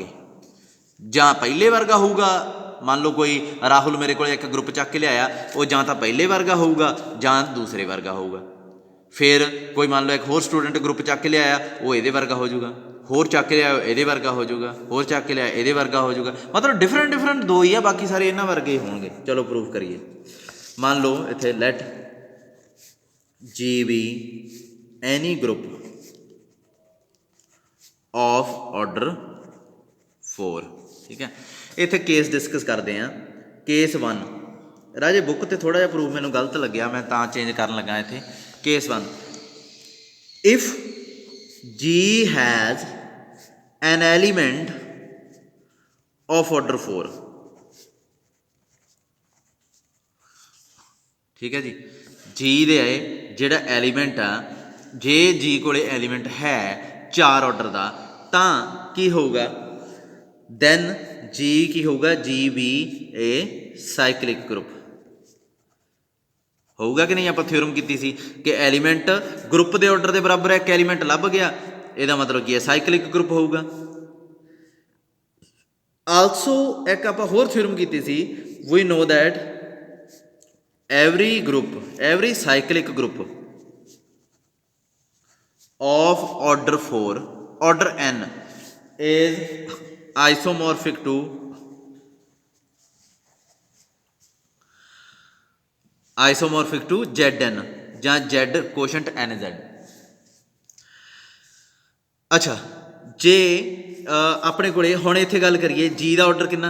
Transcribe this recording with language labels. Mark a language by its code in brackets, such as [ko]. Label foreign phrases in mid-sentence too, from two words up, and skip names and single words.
[pa] ਜਾਂ ਪਹਿਲੇ ਵਰਗਾ ਹੋਊਗਾ, ਮੰਨ ਲਓ ਕੋਈ ਰਾਹੁਲ ਮੇਰੇ ਕੋਲ ਇੱਕ ਗਰੁੱਪ ਚੱਕ ਕੇ ਲਿਆਇਆ, ਉਹ ਜਾਂ ਤਾਂ ਪਹਿਲੇ ਵਰਗਾ ਹੋਊਗਾ ਜਾਂ ਦੂਸਰੇ ਵਰਗਾ ਹੋਊਗਾ। ਫਿਰ ਕੋਈ ਮੰਨ ਲਓ ਇੱਕ ਹੋਰ [en] student group [pa] ਚੱਕ ਕੇ ਲਿਆਇਆ, ਉਹ ਇਹਦੇ ਵਰਗਾ ਹੋ ਜਾਊਗਾ। ਹੋਰ ਚੱਕ ਕੇ ਲਿਆਓ ਇਹਦੇ ਵਰਗਾ ਹੋ ਜਾਊਗਾ, ਹੋਰ ਚੱਕ ਕੇ ਲਿਆ ਇਹਦੇ ਵਰਗਾ ਹੋ ਜਾਊਗਾ। ਮਤਲਬ ਡਿਫਰੈਂਟ 2 ਹੀ ਆ, ਬਾਕੀ ਸਾਰੇ ਇਹਨਾਂ ਵਰਗੇ ਹੀ ਹੋਣਗੇ। ਚਲੋ ਪ੍ਰੂਫ ਕਰੀਏ। ਮੰਨ ਲਓ ਇੱਥੇ [en] Let G be any group of order 4. [pa] ਠੀਕ ਹੈ, ਇੱਥੇ [en] case discuss [pa] ਕਰਦੇ ਹਾਂ। ਕੇਸ 1 ਰਾਜੇ ਬੁੱਕ 'ਤੇ ਥੋੜ੍ਹਾ ਜਿਹਾ ਪ੍ਰੂਫ ਮੈਨੂੰ ਗਲਤ ਲੱਗਿਆ, ਮੈਂ ਤਾਂ ਚੇਂਜ ਕਰਨ ਲੱਗਾ ਇੱਥੇ। [en] Case 1 if G has an element of order 4. [pa] ਠੀਕ ਹੈ ਜੀ, G ਦੇ ਜਿਹੜਾ ਐਲੀਮੈਂਟ ਆ, ਜੇ G ਕੋਲੇ ਐਲੀਮੈਂਟ ਹੈ 4 ਆਰਡਰ ਦਾ, ਤਾਂ ਕੀ ਹੋਊਗਾ? ਦੈਨ G ਕੀ ਹੋਊਗਾ? [en] G be a cyclic group [pa] ਹੋਊਗਾ ਕਿ ਨਹੀਂ? ਆਪਾਂ ਥਿਓਰਮ ਕੀਤੀ ਸੀ ਕਿ ਐਲੀਮੈਂਟ ਗਰੁੱਪ ਦੇ ਆਰਡਰ ਦੇ ਬਰਾਬਰ ਹੈ। ਇੱਕ ਐਲੀਮੈਂਟ ਲੱਭ ਗਿਆ, ਇਹਦਾ ਮਤਲਬ ਕੀ ਹੈ? [en] cyclic group [pa] ਹੋਊਗਾ। ਆਲਸੋ ਇੱਕ ਆਪਾਂ ਹੋਰ ਥਿਓਰਮ ਕੀਤੀ ਸੀ, [en] we know that every cyclic group of order 4 order n is isomorphic to Zn ਜਾਂ Z quotient NZ। [pa] ਅੱਛਾ, ਜੇ ਆਪਣੇ ਕੋਲੇ ਹੁਣ ਇੱਥੇ ਗੱਲ ਕਰੀਏ, G ਦਾ ਆਰਡਰ ਕਿੰਨਾ?